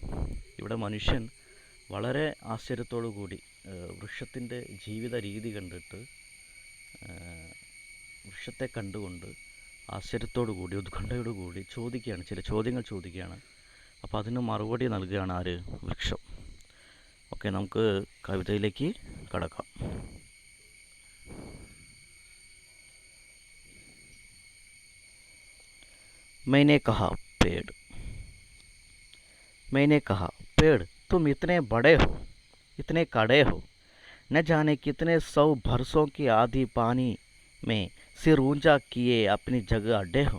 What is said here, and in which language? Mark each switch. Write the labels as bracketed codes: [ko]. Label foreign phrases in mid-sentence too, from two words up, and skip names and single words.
[ml] ഇവിടെ മനുഷ്യൻ വളരെ ആശ്ചര്യത്തോടു കൂടി വൃക്ഷത്തിൻ്റെ ജീവിത രീതി കണ്ടിട്ട്, വൃക്ഷത്തെ കണ്ടുകൊണ്ട് ആശ്ചര്യത്തോടു കൂടി ഉത്കണ്ഠയോടു കൂടി ചോദിക്കുകയാണ്, ചില ചോദ്യങ്ങൾ ചോദിക്കുകയാണ്. അപ്പോൾ അതിന് മറുപടി നൽകുകയാണ് ആര്? വൃക്ഷം. ഓക്കെ, നമുക്ക് കവിതയിലേക്ക് കടക്കാം. [hi] मैंने कहा पेड़, मैंने कहा पेड़ तुम इतने बड़े हो, इतने कड़े हो, न जाने कितने 100 बरसों की आधी पानी में सिर ऊंचा किए अपनी जगह अड्डे हो.